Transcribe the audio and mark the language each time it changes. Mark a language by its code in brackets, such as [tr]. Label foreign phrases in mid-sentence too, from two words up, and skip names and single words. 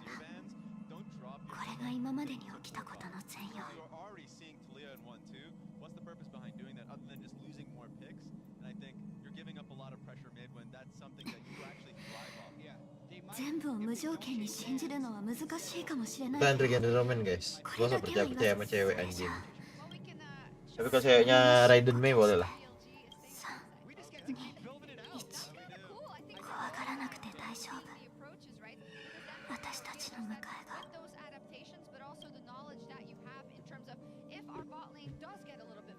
[ja] これが今までに起きたことの全容。全部を無条件に信じるのは難しいかもしれない。 [id] Bukan Regen Roman guys. Gua gak percaya sama cewek anjing. Tapi kalau ceweknya Raiden Mei boleh lah. [ja] 怖がらなくて大丈夫。私たちの迎えが。